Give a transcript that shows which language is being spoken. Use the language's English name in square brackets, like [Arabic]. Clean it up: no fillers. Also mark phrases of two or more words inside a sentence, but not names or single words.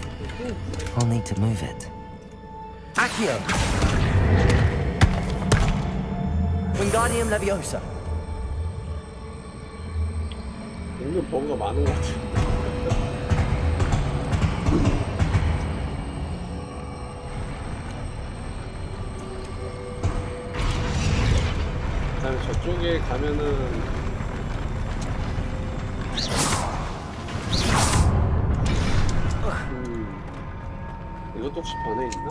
[English] I'll need to move it. [Korean] Accio. Wingardium Leviosa. 은근 뭔가 많은 것 같아. 그다음에 저쪽에 가면은 이것도 혹시 변해 있나?